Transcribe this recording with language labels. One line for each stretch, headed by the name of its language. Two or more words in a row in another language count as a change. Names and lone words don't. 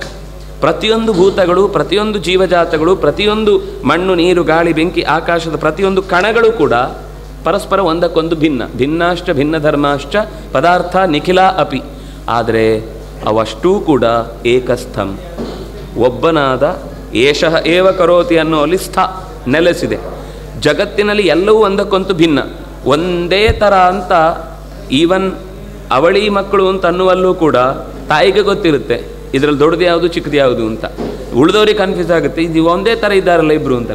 Kannada: ಪ್ರತಿಯೊಂದು ಭೂತಗಳು, ಪ್ರತಿಯೊಂದು ಜೀವಜಾತಗಳು, ಪ್ರತಿಯೊಂದು ಮಣ್ಣು, ನೀರು, ಗಾಳಿ, ಬೆಂಕಿ, ಆಕಾಶದ ಪ್ರತಿಯೊಂದು ಕಣಗಳು ಕೂಡ ಪರಸ್ಪರ ಒಂದಕ್ಕೊಂದು ಭಿನ್ನ.
Sanskrit: ಭಿನ್ನಾಶ್ಚ ಭಿನ್ನ ಧರ್ಮಾಶ್ಚ ಪದಾರ್ಥ ನಿಖಿಲ ಅಪಿ.
Kannada: ಆದರೆ ಅವಷ್ಟೂ ಕೂಡ ಏಕಸ್ಥಂ, ಒಬ್ಬನಾದ
Sanskrit: ಏಷಃ ಏವ ಕರೋತಿ
Kannada: ಅನ್ನೋಲ್ಲಿ ನೆಲೆಸಿದೆ. ಜಗತ್ತಿನಲ್ಲಿ ಎಲ್ಲವೂ ಒಂದಕ್ಕೊಂದು ಭಿನ್ನ, ಒಂದೇ ಥರ ಅಂತ ಈವನ್ ಅವಳಿ ಮಕ್ಕಳು ಅಂತ ಅನ್ನುವಲ್ಲೂ ಕೂಡ ತಾಯಿಗೆ ಗೊತ್ತಿರುತ್ತೆ ಇದರಲ್ಲಿ ದೊಡ್ಡದು ಯಾವುದು ಚಿಕ್ಕದು ಯಾವುದು ಅಂತ. ಉಳಿದವ್ರಿಗೆ ಕನ್ಫ್ಯೂಸ್ ಆಗುತ್ತೆ, ಇದು ಒಂದೇ ಥರ ಇದ್ದಾರಲ್ಲ ಇಬ್ಬರು ಅಂತ.